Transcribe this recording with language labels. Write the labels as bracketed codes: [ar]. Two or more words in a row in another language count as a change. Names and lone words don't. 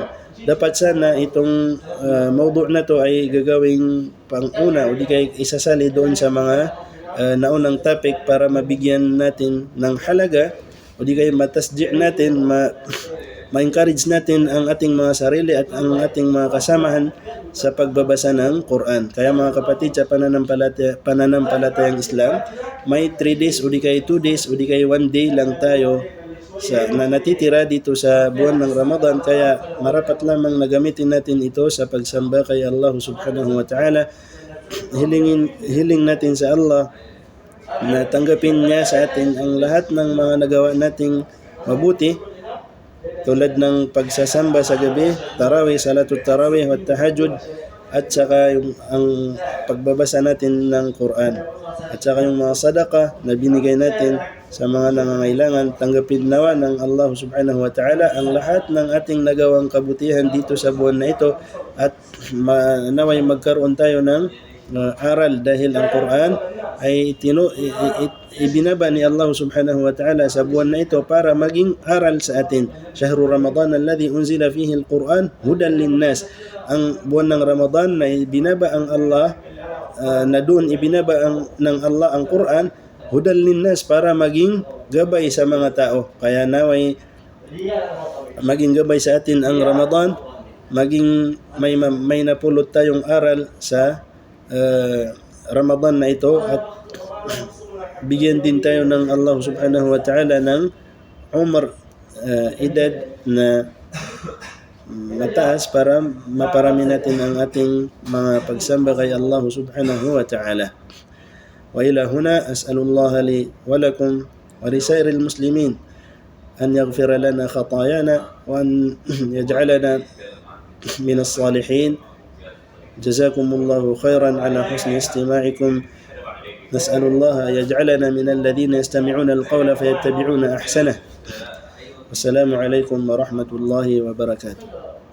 [tl] Dapat sana itong mawdu' na to ay gagawing pang-una o di kaya isasali doon sa mga naunang topic para mabigyan natin ng halaga o di kaya matasdi' natin, ma-encourage natin ang ating mga sarili at ang ating mga kasamahan sa pagbabasa ng Quran. Kaya mga kapatid, sa pananampalatayang Islam, may 3 days o di kaya 2 days o di kaya 1 day lang tayo na natitira dito sa buwan ng Ramadan. Kaya marapat lamang nagamitin natin ito sa pagsamba kay Allah [ar] سبحانه وتعالى. [tl] Hiling natin sa Allah na tanggapin niya sa atin ang lahat ng mga nagawa nating mabuti, tulad ng pagsasamba sa gabi, tarawih, [ar] صلاة التراويح, [tl] at tahajjud, at saka yung ang pagbabasa natin ng Quran, at saka yung mga sadaqah na binigay natin sa mga nangangailangan. Tanggapin nawa ng Allah [ar] سبحانه وتعالى [tl] ang lahat ng ating nagawang kabutihan dito sa buwan na ito, at naway magkaroon tayo ng aral, dahil ang Quran ay ibinaba ni Allah [ar] سبحانه وتعالى [tl] sa buwan na ito para maging aral sa atin. [ar] شهر رمضان الذي أنزل فيه القرآن هدى للناس. [tl] Ang buwan ng Ramadan na ibinaba ang Allah, na doon ibinaba ng Allah ang Quran, [ar] هدى للناس, [tl] para maging gabay sa mga tao. Kaya naway maging gabay sa atin ang Ramadan, maging may napulot tayong aral sa Ramadan na ito, at bigyan din tayo ng Allah [ar] سبحانه وتعالى [tl] ng edad na mataas para maparami natin ang ating mga pagsamba kay Allah [ar] سبحانه وتعالى. وإلى هنا أسأل الله لي ولكم ولسائر المسلمين أن يغفر لنا خطايانا وأن يجعلنا من الصالحين. جزاكم الله خيرا على حسن استماعكم. نسأل الله أن يجعلنا من الذين يستمعون القول فيتبعون أحسنه. والسلام عليكم ورحمة الله وبركاته.